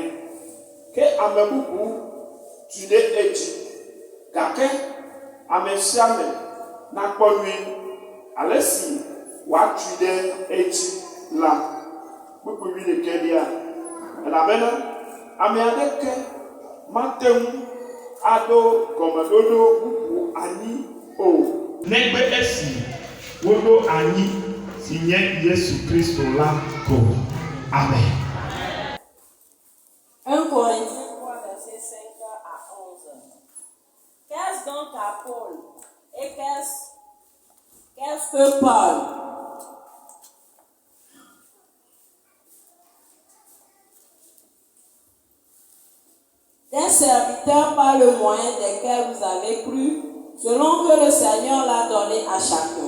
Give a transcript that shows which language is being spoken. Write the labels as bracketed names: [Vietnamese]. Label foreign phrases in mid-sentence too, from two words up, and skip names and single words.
[Ewe] Ke ame bubu tui ɖe edzi gake ame sia ame nakpɔ nyuie ale si wòatui ɖe edzi la kpukpui ɖekelia. Elabena ame aɖeke mate ŋu aɖo gɔmeɖoɖo bubu anyi o negbe esi woɖo anyi si nye Yesu Kristo la ko. Amen. [French] 1 Corinthiens 3, versets 5 à 11. Qu'est-ce donc à Paul et qu'est-ce que Paul? Des serviteurs par le moyen desquels vous avez cru, selon que le Seigneur l'a donné à chacun.